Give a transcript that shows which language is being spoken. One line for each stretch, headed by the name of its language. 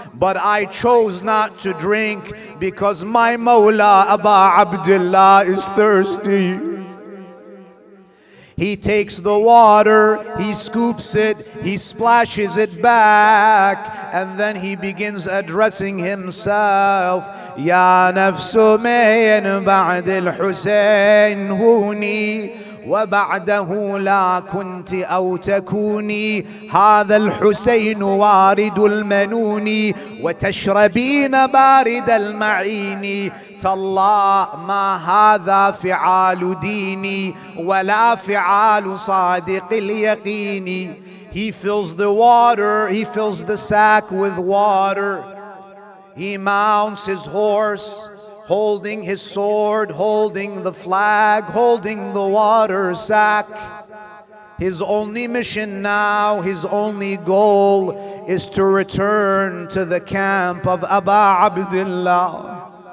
English: But I chose not to drink because my Mawla Aba Abdullah is thirsty. He takes the water, he scoops it, he splashes it back, and then he begins addressing himself.
Arabic: Ya nafsu min ba'd al-Husayn huni وبعده لا كنت أو تكوني هذا الحسين وارد المنون وتشربين بارد المعين تالله ما هذا فعال ديني ولا فعال صادق اليقين.
English: He fills the water, he fills the sack with water. He mounts his horse, holding his sword, holding the flag, holding the water sack. His only mission now, his only goal is to return to the camp of Aba Abdullah.